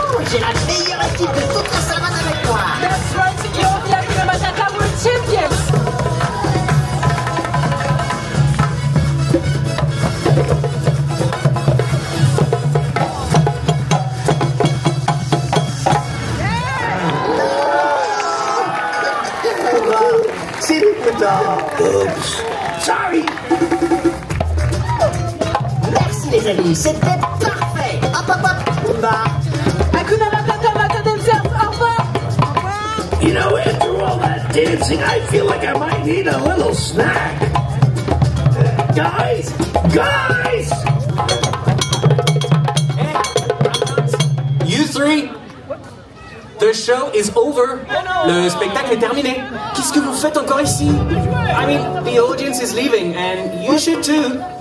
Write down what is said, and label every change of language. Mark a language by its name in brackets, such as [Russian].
[French] J'ai la meilleure équipe de toute la savane avec moi. [English] That's right, you're the Hakuna Matata World Champions. [French] C'est le [English] Oops. Sorry. [French] Merci les amis, c'était parfait. Hop hop hop. Bah. Hakuna Matata Matadance, au revoir. [English] You know, after all that dancing, I feel like I might need a little snack. Guys! Guys! You three, the show is over. [French] Le spectacle est terminé. Qu'est-ce que vous faites encore ici? [English] I mean, the audience is leaving and you should too.